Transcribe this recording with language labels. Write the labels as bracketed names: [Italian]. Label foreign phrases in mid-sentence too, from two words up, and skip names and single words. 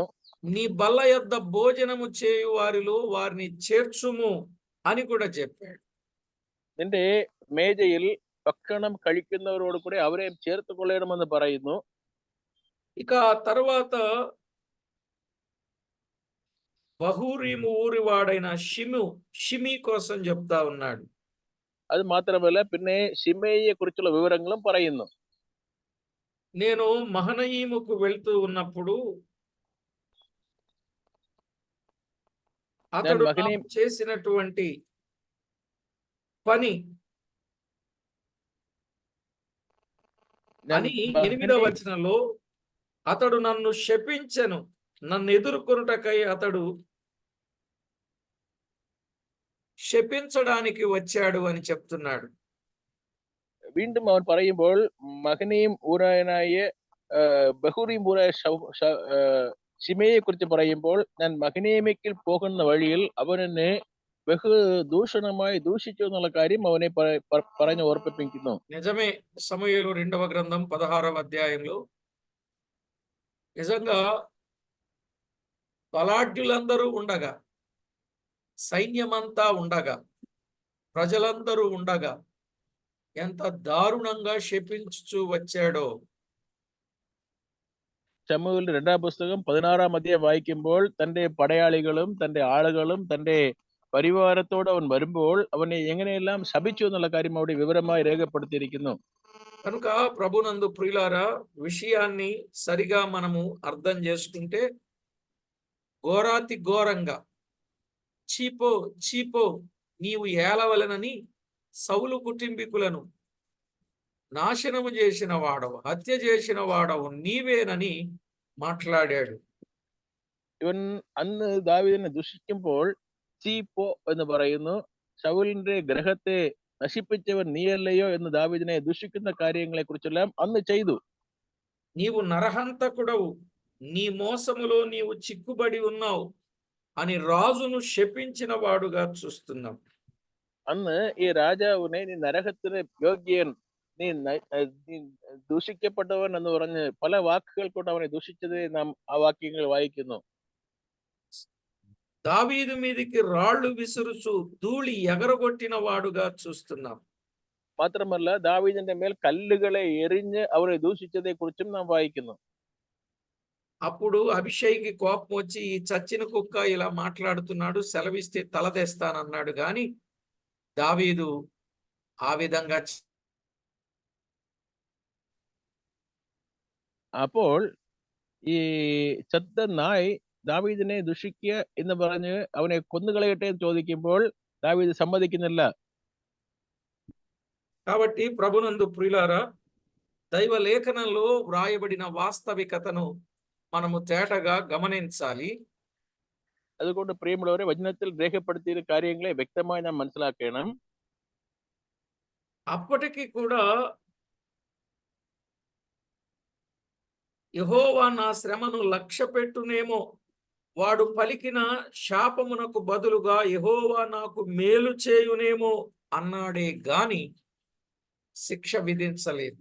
[Telugu] నీ బల్ల యొద్ద భోజనము చేయు వారిలో వారిని చేర్చుము అని కూడా చెప్పాడు. [Malayalam] നിന്റെ മേജയിൽ ഭക്ഷണം കഴിക്കുന്നവരോട് കൂടെ അവരെ ചേർത്ത് കൊള്ളണമെന്ന് പറയുന്നു. [Telugu] ఇక తర్వాత బహూరీము ఊరివాడైన షిమి కోసం చెప్తా ఉన్నాడు. [Malayalam] അത് മാത്രമല്ല പിന്നെ ശിമേയെ കുറിച്ചുള്ള വിവരങ്ങളും പറയുന്നു. [Telugu] నేను మహనయీముకు వెళ్తూ ఉన్నప్పుడు అతడు నాకు చేసినటువంటి పని అని 8వ వచనంలో అతడు నన్ను శపించెను, నన్ను ఎదుర్కొనుటకై అతడు ശപിച്ചడానికి వచ్చాడు అని చెప్తున్నాడు. [Malayalam] വീണ്ടും അവൻ പറയുമ്പോൾ മഹനീം ഊരായനായ ബഹുരീം ഊരായ ശിമയെ കുറിച്ച് പറയുമ്പോൾ ഞാൻ മഹനീമിക്കിൽ പോകുന്ന വഴിയിൽ അവനെ ബഹു ദൂഷണമായി ദൂഷിച്ചു എന്നുള്ള കാര്യം അവനെ പറഞ്ഞ് ഓർപ്പിപ്പിക്കുന്നു. [Telugu] నిజమే. సమూయేలు 2వ గ్రంథం 16వ అధ్యాయంలో నిజంగా బలాఢ్యులందరూ ఉండగా, సైన్యమంతా ఉండగా, ప్రజలందరూ ఉండగా ఎంత దారుణంగా శపించుచూ వచ్చాడో. [Malayalam] ശമൂവേലിന്റെ 2ാം പുസ്തകം 16ാം അധ്യായം വായിക്കുമ്പോൾ തന്റെ പടയാളികളും തന്റെ ആളുകളും തന്റെ പരിവാരത്തോട് അവൻ വരുമ്പോൾ അവനെ എങ്ങനെയെല്ലാം ശപിച്ചു എന്നുള്ള കാര്യം അവിടെ వివరമായി രേഖപ്പെടുത്തിയിരിക്കുന്നു. [Telugu] కనుక ప్రభునందు ప్రియులారా, విషయాన్ని సరిగా మనము అర్థం చేసుకుంటే ఘోరాతి ఘోరంగా చీపో చీపో నీవు ఏలవలనని సౌలు కుటుంబీకులను నాశనము చేసిన వాడవు, హత్య చేసిన వాడవు నీవేనని మాట్లాడాడు. [Malayalam] ഇവൻ അന്ന് ദാവീദിനെ ദുഷിക്കുമ്പോൾ ചീപ്പോ എന്ന് പറയുന്നു. ശൗലിന്റെ ഗ്രഹത്തെ നശിപ്പിച്ചവൻ നീയല്ലയോ എന്ന് ദാവീദിനെ ദുഷിക്കുന്ന കാര്യങ്ങളെ കുറിച്ചെല്ലാം അന്ന് ചെയ്തു. [Telugu] నీవు నరహంతకుడవు, నీ మోసములో నీవు చిక్కుబడి ఉన్నావు అని రాజును శపించిన వాడుగా చూస్తున్నాం. [Malayalam] അന്ന് ഈ രാജാവിനെ നീ നരകത്തിന് യോഗ്യൻ, നീ ദൂഷിക്കപ്പെട്ടവൻ എന്ന് പറഞ്ഞ് പല വാക്കുകൾ കൊണ്ട് അവനെ ദൂഷിച്ചത് നാം ആ വാക്യങ്ങൾ വായിക്കുന്നു. [Telugu] దావీదు మీదికి రాళ్లు విసురుచు ధూళి ఎగరగొట్టిన వాడుగా చూస్తున్నాం. [Malayalam] മാത്രമല്ല ദാവീദിന്റെ മേൽ കല്ലുകളെ എറിഞ്ഞ് അവരെ ദൂഷിച്ചതെ കുറിച്ചും നാം വായിക്കുന്നു. [Telugu] అప్పుడు అభిషేక్కి కోపం వచ్చి ఈ చచ్చిన కుక్క ఇలా మాట్లాడుతున్నాడు, సెలవిస్తే తలదేస్తానన్నాడు. గాని దావీదు ఆ విధంగా [Malayalam] അപ്പോൾ ഈ ചത്ത നായ് ദാവീദിനെ ദുഷിക്കുക എന്ന് പറഞ്ഞ് അവനെ കൊന്നുകളയട്ടെ എന്ന് ചോദിക്കുമ്പോൾ దావీదు సమ్మతిക്കുന്നില്ല. [Telugu] కాబట్టి ప్రభునందు ప్రియులారా, దైవ లేఖనంలో వ్రాయబడిన వాస్తవికతను మనము తేటగా గమనించాలి. [Malayalam] അതുകൊണ്ട് പ്രിയമുള്ളവരെ, വചനത്തിൽ രേഖപ്പെടുത്തിയ കാര്യങ്ങളെ വ്യക്തമായി നാം മനസ്സിലാക്കണം. [Telugu] అప్పటికి కూడా యెహోవా నా శ్రమను లక్ష్యపెట్టునేమో, వాడు పలికిన శాపమునకు బదులుగా యెహోవా నాకు మేలు చేయునేమో అన్నాడే గాని శిక్ష విధించలేదు.